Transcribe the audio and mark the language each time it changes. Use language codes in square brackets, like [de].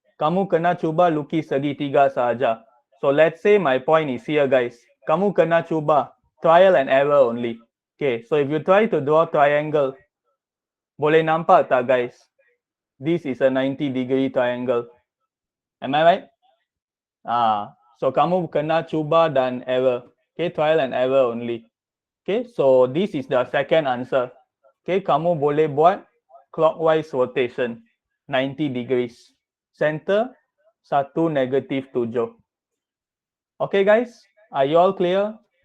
[ms] Kamu kena cuba lukis segitiga sahaja. [en] So let's say my point is here guys. [ms] Kamu kena cuba. [en] Trial and error only. Okay, so if you try to draw triangle, [ms] boleh nampak tak [en] guys? This is a 90-degree triangle. Am I right? [ms] So kamu kena cuba dan error. [en] Okay, trial and error only. Okay, so this is the second answer. Okay, [ms] kamu boleh buat [en] clockwise rotation 90 degrees. Center 1 -7. Okay guys, are you all clear?